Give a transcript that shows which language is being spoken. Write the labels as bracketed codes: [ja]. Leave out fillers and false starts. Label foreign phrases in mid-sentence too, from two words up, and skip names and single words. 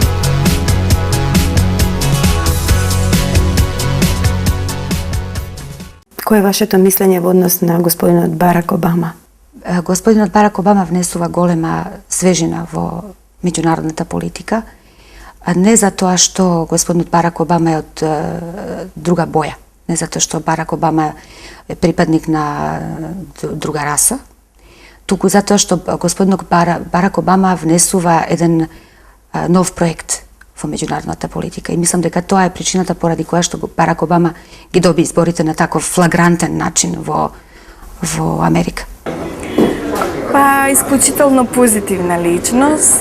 [mk] Кој е вашето мислење во однос на господинот Барак Обама? Господинот Барак Обама внесува голема свежина во меѓународната политика. [sr] a ne zato što gospodin Barack Obama je od druga boja, ne zato što Barack Obama je pripadnik na druga rasa, [mk] туку затоа што господинот Барак Обама внесува еден нов проект во меѓународната политика и мислам дека тоа е причината поради која што Барак Обама ги доби изборите на таков флагрантен начин во Америка. Па, исклучително позитивна личност.